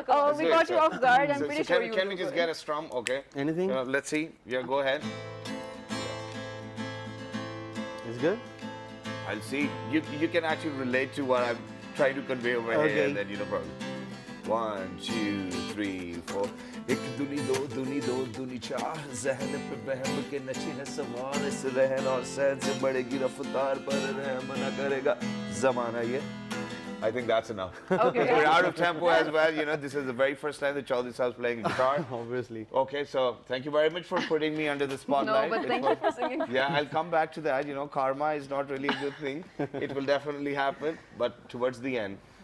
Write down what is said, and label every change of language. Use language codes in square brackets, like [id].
[en] Oh, we got you off guard. I'm pretty sure you Can we just get a strum? Okay. Anything? Let's see. Yeah, go ahead. It's good? I'll see. You can actually relate to what I'm trying to convey over here, and then you know problem. 1, 2, 3, 4. [hi] एक दुनी दो दुनी चार जहन पे बहम के नची है सवार इस रहन और सहन से बढ़ेगी रफ्तार पर रहम ना करेगा ज़माना ये. [en] I think that's enough. Okay. We're out of tempo as well. You know, this is the very first time that Chaudhary Saab's playing guitar. Obviously. Okay, so thank you very much for putting me under the spotlight. No, but thank you for singing. Yeah, I'll come back to that. You know, karma is not really a good thing. It will definitely happen, but towards the end.